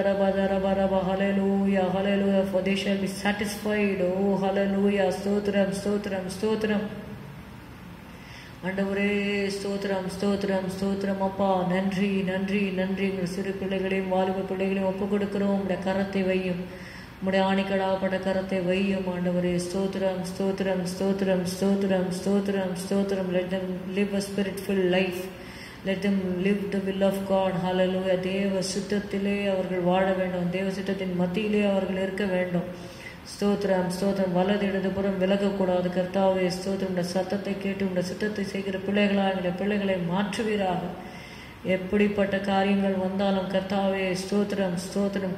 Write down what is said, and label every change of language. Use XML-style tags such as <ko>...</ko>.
<en>Hallelujah, hallelujah. For they shall be satisfied.</en> <ta>Oh, hallelujah. ஸ்தோத்திரம், ஸ்தோத்திரம், ஸ்தோத்திரம். ஆண்டவரே ஸ்தோத்திரம், ஸ்தோத்திரம், ஸ்தோத்திரம். அப்பா நன்றி, நன்றி, நன்றி. எங்கள் சிறு பிள்ளைகளையும் வாலிப பிள்ளைகளையும் ஒப்புக் கொடுக்கிறோம். உம்முடைய கரத்தை வையும், உம்முடைய ஆணிக்கடாப்பட்ட கரத்தை வையும் ஆண்டவரே. ஸ்தோத்திரம், ஸ்தோத்திரம், ஸ்தோத்திரம், ஸ்தோத்திரம், ஸ்தோத்திரம், ஸ்தோத்திரம்.</ta> <en>Let them live a spirit-filled life. Let them live the will of God. Hallelujah.</en> <ta>தேவ சித்தத்திலே அவர்கள் வாழ வேண்டும், தேவ சித்தத்தின் மத்தியிலே அவர்கள் இருக்க வேண்டும். ஸ்தோத்திரம், ஸ்தோத்திரம். வலது இடதுபுறம் விலகக்கூடாது கர்த்தாவே. ஸ்தோத்திரம். உடைய சத்தத்தை கேட்டு உடைய சித்தத்தை செய்கிற பிள்ளைகளாக எங்களுடைய பிள்ளைகளை மாற்றுவீராக. எப்படிப்பட்ட காரியங்கள் வந்தாலும் கர்த்தாவே ஸ்தோத்திரம் ஸ்தோத்திரம்.</ta>